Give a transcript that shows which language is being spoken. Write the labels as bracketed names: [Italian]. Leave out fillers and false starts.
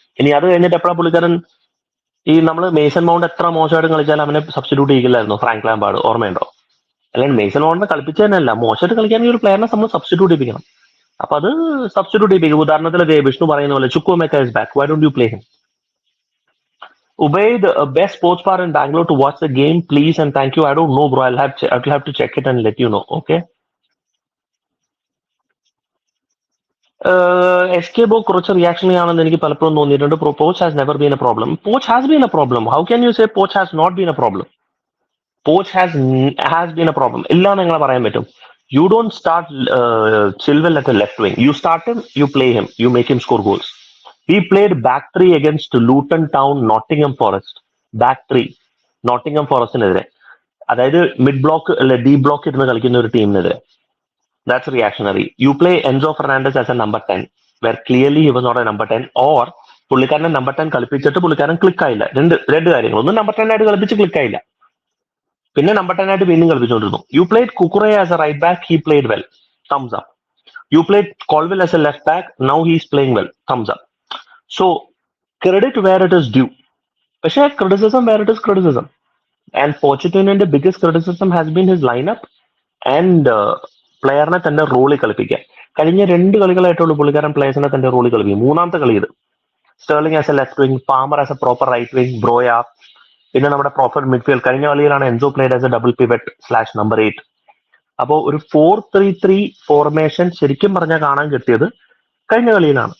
[Malayalam] ഇനി അത് കഴിഞ്ഞിട്ട് എപ്പോഴാണ് പുള്ളിക്കാരൻ ഈ നമ്മൾ മേസൺ മൗണ്ട് എത്ര മോശമായിട്ട് കളിച്ചാലും അവനെ സബ്സ്റ്റിറ്റ്യൂട്ട് ചെയ്യില്ലായിരുന്നു ഫ്രാങ്ക് ലാംപാർഡ്, ഓർമ്മയുണ്ടോ? അല്ലെങ്കിൽ മേസൺ മൗണ്ടിനെ കളിപ്പിച്ചു തന്നെയല്ല, മോശമായിട്ട് കളിക്കാണെങ്കിൽ ഒരു പ്ലെയറിനെ നമ്മൾ സബ്സ്റ്റിറ്റ്യൂട്ട് ചെയ്യിപ്പിക്കണം. അപ്പൊ അത് സബ്സ്റ്റിറ്റ്യൂട്ട് ചെയ്യിപ്പിക്കും. ഉദാഹരണത്തിൽ വിഷ്ണു പറയുന്ന പോലെ [English] Chukwuemeka is back, why don't you play him? Ubaid, best sports bar in Bangalore to watch the game, please and thank you. I don't know, bro. I'll have to check it and let you know. Okay. [Malayalam] Escape കുറച്ച് reactionary ആണെന്ന് എനിക്ക് പലപ്പോഴും തോന്നിയിട്ടുണ്ട്. [English] Poach has never been a problem. Poach has been a problem. How can you say Poach has not been a problem? Poach has been a problem. [Malayalam] ഇല്ല എന്ന് നിങ്ങൾ പറയാൻ പറ്റും. [English] You don't start Chilwell at the left wing. You start him, you play him, you make him score goals. He played back three against Luton Town, Nottingham Forest. [Malayalam] Back three, Nottingham Forestനെതിരെ, അതായത് mid block അല്ലെ D block ഇരുന്ന് കളിക്കുന്ന ഒരു ടീമിനെതിരെ. [English] That's reactionary. You play Enzo Fernandez as a number 10, where clearly he was not a number 10, or [Malayalam] പുള്ളിക്കാരനെ number 10 കളിപ്പിച്ചിട്ട് പുള്ളിക്കാരൻ click ആയില്ല. രണ്ട് കാര്യങ്ങൾ, ഒന്ന് നമ്പർ 10 ആയിട്ട് കളിപ്പിച്ച് ക്ലിക്ക് ആയില്ല, പിന്നെ നമ്പർ 10 ആയിട്ട് വീണ്ടും കളിപ്പിച്ചുകൊണ്ടിരുന്നു. [English] You played Kukure as a right back, he played well, thumbs up. You played Colville as a left back, now he's playing well, thumbs up. So credit where it is due. പക്ഷേ criticism where it is criticism. And Pochettino's biggest criticism has been his lineup and [Malayalam] പ്ലെയറിനെ തന്റെ റോളിൽ കളിപ്പിക്കുക. കഴിഞ്ഞ 2 കളികളായിട്ടുള്ള പുള്ളിക്കാരൻ പ്ലേയേഴ്സിനെ തന്റെ റോളിൽ കളിപ്പിക്കും. മൂന്നാമത്തെ കളി ഇത്. [English] Sterling as a left wing, Palmer as a proper right wing, [Malayalam] ബ്രോയ, പിന്നെ നമ്മുടെ പ്രോപ്പർ മിഡ്ഫീൽഡ്. കഴിഞ്ഞ കളിയിലാണ് Enzo [English] Played as a double pivot / number 8. [Malayalam] അപ്പോൾ ഒരു 4-3-3 ഫോർമേഷൻ ശരിക്കും പറഞ്ഞാൽ കാണാൻ കിട്ടിയത് കഴിഞ്ഞ കളിയിലാണ്.